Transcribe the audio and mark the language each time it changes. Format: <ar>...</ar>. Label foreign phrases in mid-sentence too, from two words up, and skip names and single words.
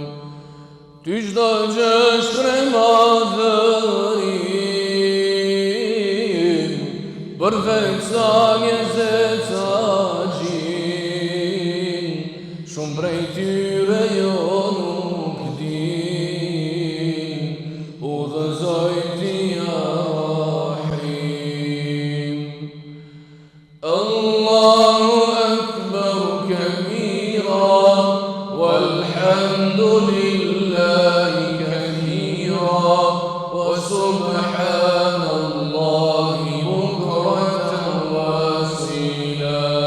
<sq>Ty çdo gjë shpreh madhërin, për vetë sa njerëzit sa gjin, shumë prej tyre jo nuk din, udhëzoj ti ja Rahim.</sq> <ar>الله أكبر كبيرا والحمد لله كثيرا وسبحان الله بكرة وأصيلا.</ar>